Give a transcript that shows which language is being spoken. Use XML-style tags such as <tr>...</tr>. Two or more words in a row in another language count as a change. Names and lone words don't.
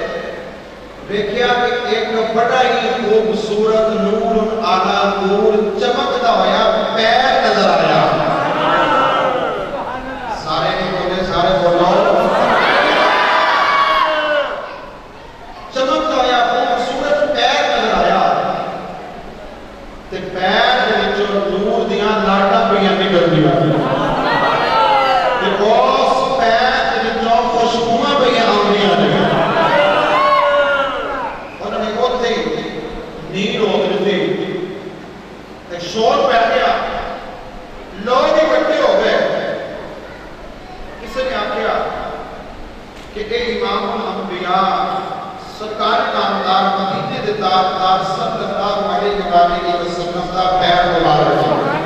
<ur>دیکھا کہ ایک بڑا ہی خوبصورت نور اعلیٰ نور چمکتا ہوا پیر نظر آیا۔</ur> <pa>سارے نہیں بولے، سارے بولو۔</pa> <ur>چمکتا ہوا خوبصورت پیر نظر آیا،</ur> <pa>تے پیر دے وچوں نور دیاں لاٹاں پئیاں نکل دیا، تے اس پیر دے وچوں خوشبوئاں پئیاں آندیاں نے۔ نیند ہو گئی، ایک شور پہ گیا، لوگ ہی اکٹھے ہو گئے۔ کسی نے آخیا کہ اے امام الانبیاء سرکار نامدار مدینے دے تاجدار</pa> <ar>صلی اللہ علیہ وسلم</ar> <pa>دا پیر مبارک ہے۔</pa>